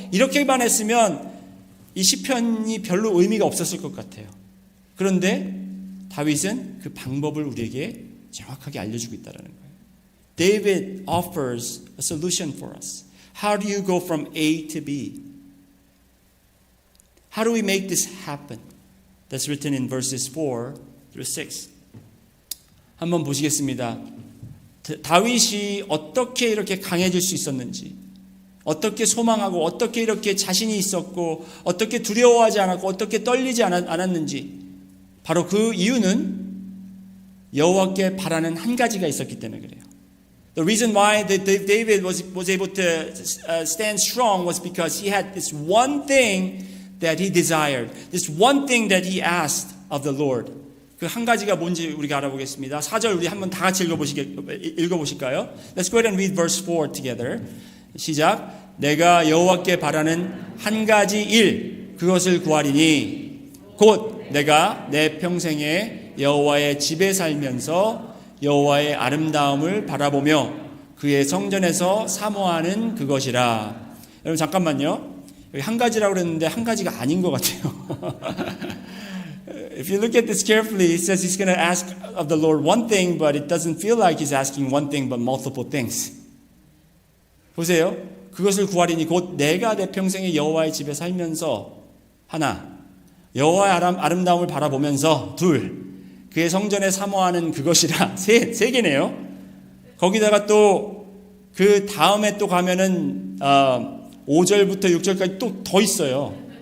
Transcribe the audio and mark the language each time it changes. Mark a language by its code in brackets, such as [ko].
[ko] 이렇게만 했으면 이 시편이 별로 의미가 없었을 것 같아요. 그런데 다윗은 그 방법을 우리에게 정확하게 알려주고 있다는 거예요. [en] David offers a solution for us. How do you go from A to B? How do we make this happen? That's written in verses 4 through 6. [ko] 한번 보시겠습니다. 다윗이 어떻게 이렇게 강해질 수 있었는지, 어떻게 소망하고 어떻게 이렇게 자신이 있었고 어떻게 두려워하지 않았고 어떻게 떨리지 않았는지, 바로 그 이유는 여호와께 바라는 한 가지가 있었기 때문에 그래요. [en] The reason why David was able to stand strong was because he had this one thing that he desired, this one thing that he asked of the Lord. [ko] 그 한 가지가 뭔지 우리가 알아보겠습니다. 4절 우리 한번 다 같이 읽어보실까요? [en] Let's go ahead and read verse 4 together. [ko] 시작. 내가 여호와께 바라는 한 가지 일, 그것을 구하리니 곧 내가 내 평생에 여호와의 집에 살면서 여호와의 아름다움을 바라보며 그의 성전에서 사모하는 그것이라. 여러분 잠깐만요. 여기 한 가지라고 그랬는데 한 가지가 아닌 것 같아요. [en] If you look at this carefully, it says he's going to ask of the Lord one thing, but it doesn't feel like he's asking one thing, but multiple things. [ko] 보세요. 그것을 구하리니 곧 내가 내 평생에 여호와의 집에 살면서 하나, 여호와의 아름다움을 바라보면서 둘, 그의 성전에 사모하는 그것이라. 세 개네요. 거기다가 또 그 다음에 또 가면은 5절부터 6절까지 또 더 있어요.